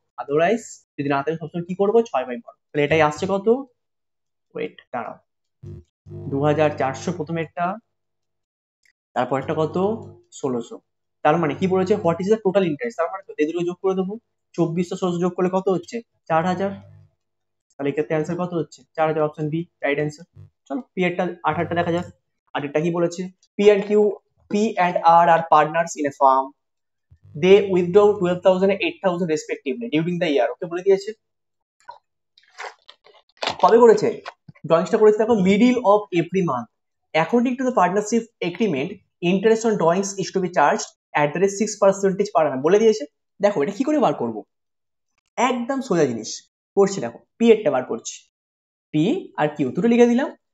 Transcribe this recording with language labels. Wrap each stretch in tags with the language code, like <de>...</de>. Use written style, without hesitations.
<bn>Otherwise যদি না থাকে সবসময় কি করবো 6/12। তাহলে এটাই আসছে কত, ওয়েট দাঁড়াও, 2400 প্রথমেরটা, তারপর একটা কত 1600। তার মানে কি বলেছে,</bn> <en>what is the total interest,</en> <bn>তার মানে তো এই দুটো যোগ করে দেবো, 2400 1600 যোগ করলে কত হচ্ছে 4000। তাহলে এক্ষেত্রে অ্যান্সার কত হচ্ছে 4000, অপশন বি রাইট অ্যান্সার। চলো পি এরটা 8টা দেখা যাক। আগেরটা কি বলেছে,</bn> <en>P and R are partners in a firm. They withdraw 12,000 and 8,000 respectively during the year.</en> <bn>ওকে বলে দিয়েছে কবে করেছে, ড্রয়িংসটা করেছে দেখো</bn> <en>Middle of every month. According to the partnership agreement, interest on drawings is to be charged at the rate 6% per annum</en> <bn>বলে দিয়েছে। দেখো এটা কি করে বার করবো, একদম সোজা জিনিস করছি, দেখো পি এরটা বার করছি, পি আর কিউ দুটো লিখে দিলাম।</bn>